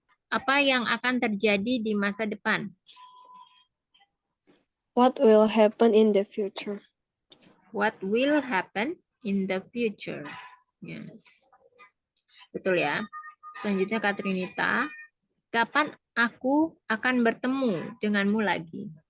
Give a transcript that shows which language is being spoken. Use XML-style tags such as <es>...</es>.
<id>Apa yang akan terjadi di masa depan?</id> <en>What will happen in the future? What will happen in the future?</en> <id>Yes. Betul ya. Selanjutnya Kak Trinita. Kapan aku akan bertemu denganmu lagi?</id>